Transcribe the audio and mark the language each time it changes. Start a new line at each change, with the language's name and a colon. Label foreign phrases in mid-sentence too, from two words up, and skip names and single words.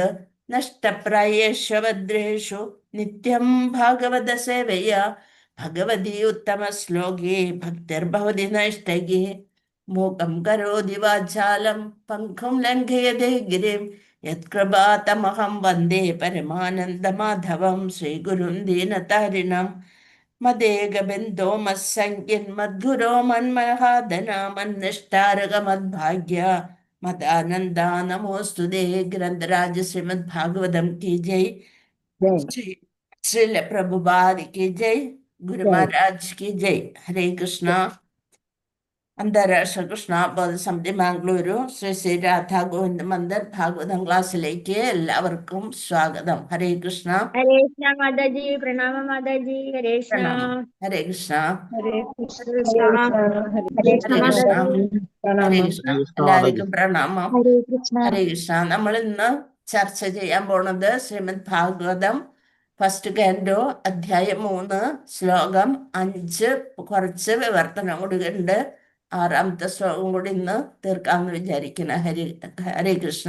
Sanskrit: नष्टप्रायेषु भद्रेषु नित्यं भागवत सेवया भगवती उत्तमश्लोके भक्तिर्भवति नैष्ठिकी। मूकं करोति वाचालं पङ्कुं लङ्घयते गिरिं यत्कृपातमहं वन्दे परमानन्दमाधवं श्रीगुरुं दीनतारिणं മദേകബന്ധോ മത്സംഖ്യൻ മദ്ഗുരോ മന്മഹാധനാമന്നിഷ്ടാരകമദ്ഭാഗ്യ മദാനന്ദ നമോസ്തുതേ.
Hindi: ഗ്രന്ഥരാജ ശ്രീമദ് ഭാഗവതം की जय. श्रील प्रभुपाद की जय. गुरु महाराज की जय. हरे कृष्णा.
Malayalam: അന്താരാഷ്ട്ര കൃഷ്ണ ബോധ സമിതി മാംഗ്ലൂരു ശ്രീ ശ്രീ രാധാ ഗോവിന്ദ മന്ദിർ ഭാഗവതം ക്ലാസ്സിലേക്ക് എല്ലാവർക്കും സ്വാഗതം. ഹരേ കൃഷ്ണ.
Hindi: हरे कृष्ण माताजी प्रणाम माताजी हरे कृष्ण
Malayalam: പ്രണാമം. ഹരേ കൃഷ്ണ.
Hindi: हरे कृष्ण हरे कृष्ण
Malayalam: ഹരേ കൃഷ്ണ.
Hindi: माताजी
Malayalam: ഹരേ കൃഷ്ണ. എല്ലാവർക്കും പ്രണാമം.
Hindi: हरे कृष्ण
Malayalam: ഹരേ കൃഷ്ണ. നമ്മൾ ഇന്ന് ചർച്ച ചെയ്യാൻ പോണത് ശ്രീമദ് ഭാഗവതം
English: first canto
Malayalam: അധ്യായം 3 ശ്ലോകം 5 കുറച്ച് വിവർത്തനം കൂടി ഉണ്ട്. 6ാമത്തെ ശ്ലോകം കൂടി ഇന്ന് തീർക്കാമെന്ന് വിചാരിക്കുന്ന. ഹരേ കൃഷ്ണ.